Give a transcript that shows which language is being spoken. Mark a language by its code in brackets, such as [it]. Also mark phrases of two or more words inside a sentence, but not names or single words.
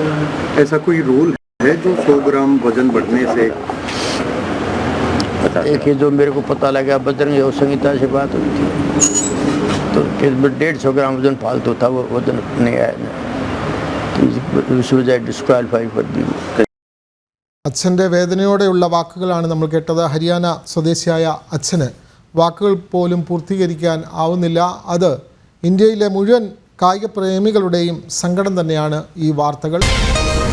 [hi] ऐसा कोई रूल है जो 100 ग्राम वजन बढ़ने से एक जो मेरे को पता लगा बजरंग योग संहिता से बात हुई थी तो 150 ग्राम वजन फालतू था, वो वजन नहीं आया तो इस वजह डिस्क्वालीफाई कर दी। [ml] അച്ഛൻ്റെ വേദനയോടെയുള്ള വാക്കുകളാണ് നമ്മൾ കേട്ടത്. ഹരിയാന സ്വദേശിയായ അച്ഛന് വാക്കുകൾ പോലും പൂർത്തീകരിക്കാൻ ആവുന്നില്ല. അത് ഇന്ത്യയിലെ മുഴുവൻ കായിക പ്രേമികളുടെയും സങ്കടം തന്നെയാണ് ഈ വാർത്തകൾ.